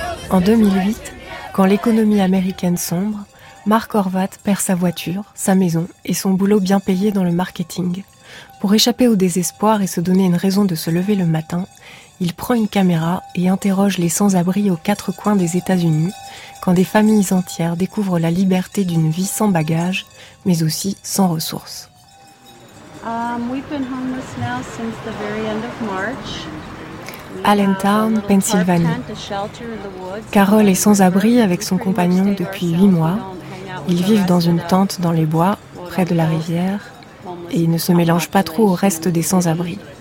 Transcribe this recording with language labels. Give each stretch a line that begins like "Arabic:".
French: En 2008, quand l'économie américaine sombre, Marc Horvath perd sa voiture, sa maison et son boulot bien payé dans le marketing. Pour échapper au désespoir et se donner une raison de se lever le matin, il prend une caméra et interroge les sans-abri aux quatre coins des États-Unis, quand des familles entières découvrent la liberté d'une vie sans bagages, mais aussi sans ressources.
English: We've been homeless now since the very end of March.
French: Allentown, Pennsylvanie. Carole est sans abri avec son compagnon depuis 8 mois. Ils vivent dans une tente dans les bois, près de la rivière, et ils ne se mélangent pas trop au reste des sans-abri.